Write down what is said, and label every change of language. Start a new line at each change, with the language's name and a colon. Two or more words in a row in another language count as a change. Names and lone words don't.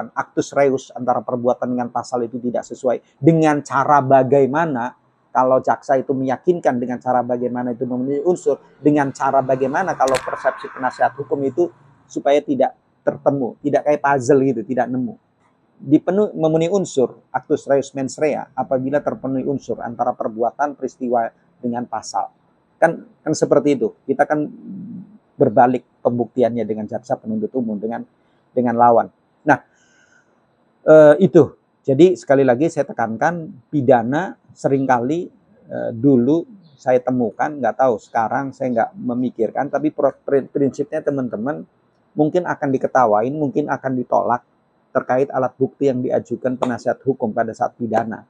Latin: Actus reus
Indonesian: antara perbuatan dengan pasal itu tidak sesuai dengan cara bagaimana. Kalau jaksa itu meyakinkan dengan cara bagaimana itu memenuhi unsur, dengan cara bagaimana kalau persepsi penasihat hukum itu supaya tidak tertemu, tidak kayak puzzle gitu, tidak nemu. Memenuhi unsur,
Latin: actus reus mens rea,
Indonesian: apabila terpenuhi unsur antara perbuatan, peristiwa dengan pasal. Kan seperti itu. Kita kan berbalik pembuktiannya dengan jaksa penuntut umum, dengan lawan. Nah, itu. Jadi sekali lagi saya tekankan, pidana seringkali dulu saya temukan, nggak tahu sekarang saya nggak memikirkan, tapi prinsipnya teman-teman mungkin akan diketawain, mungkin akan ditolak terkait alat bukti yang diajukan penasihat hukum pada saat pidana.